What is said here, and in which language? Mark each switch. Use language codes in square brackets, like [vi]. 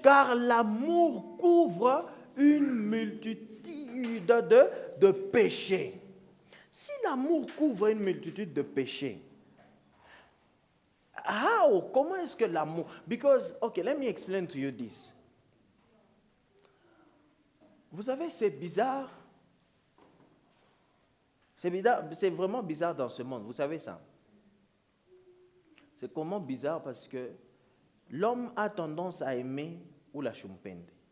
[fr] car l'amour couvre une multitude de péchés. Si l'amour couvre une multitude de péchés, comment est-ce que l'amour... [en] Because, okay, let me explain to you this. [fr] Vous savez, c'est bizarre. C'est vraiment bizarre dans ce monde, vous savez ça. C'est comment bizarre parce que l'homme a tendance à aimer ou la chumpende.